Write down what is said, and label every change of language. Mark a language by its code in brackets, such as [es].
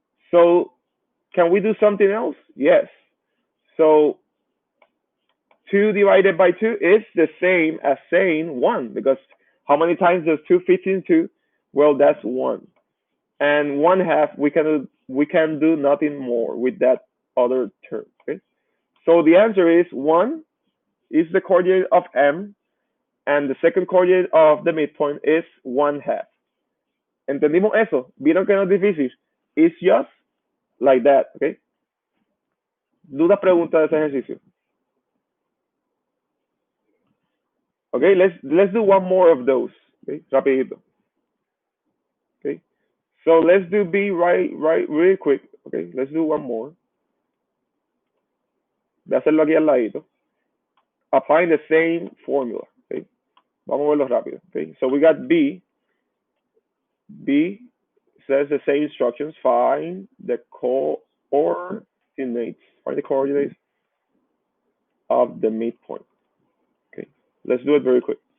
[en] So can we do something else? Yes. So 2 divided by 2 is the same as saying 1, because how many times does 2 fit in 2? Well, that's 1. And 1/2, we can do nothing more with that other term, okay? So the answer is 1 is the coordinate of M, and the second coordinate of the midpoint is 1/2. [es] ¿Entendimos eso? ¿Vieron que no es difícil? [en] It's just like that, okay? [es] ¿Dudas, preguntas de ese ejercicio? [en] Okay, let's do one more of those, okay? [es] Rapidito. [en] Okay, so let's do B right really quick. Okay, let's do one more. [es] Voy a hacerlo aquí al ladito. [en] Applying the same formula. [es] Okay, vamos a verlo rápido. [en] Okay, so we got B. B says the same instructions. Find the coordinates. Find the coordinates of the midpoint. Okay, let's do it very quick.